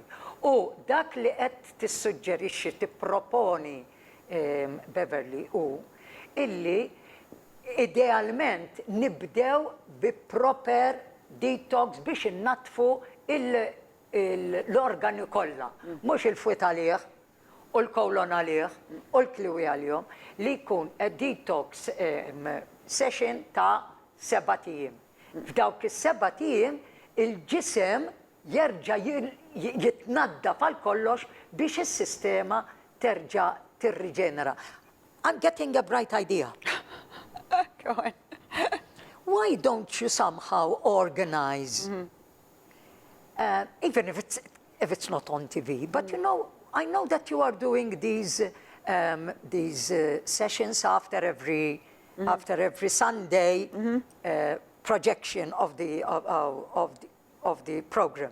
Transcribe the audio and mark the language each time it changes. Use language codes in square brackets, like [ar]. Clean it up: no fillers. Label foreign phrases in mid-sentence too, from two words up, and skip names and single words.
[mt] U dak li qed tissuġġerixxi tipproponi Beverley illi idealment nibdew bi [en] proper detox [mt] biex innatfu l-organi kollha, mhux il-fwit għalih u l-kolon għalih u l-kliwi għalihom li jkun [en] detox session [mt] ta' 7 tiem. F'dawk is-7 tiem il-ġisem jerġa' jitnaddaf għal kollox biex is-sistema terġa' tirriġenera. [en] I'm getting a bright idea. Go on. Why don't you somehow organize, even if it's not on TV, but you know, I know that you are doing these sessions after every Sunday projection of the program.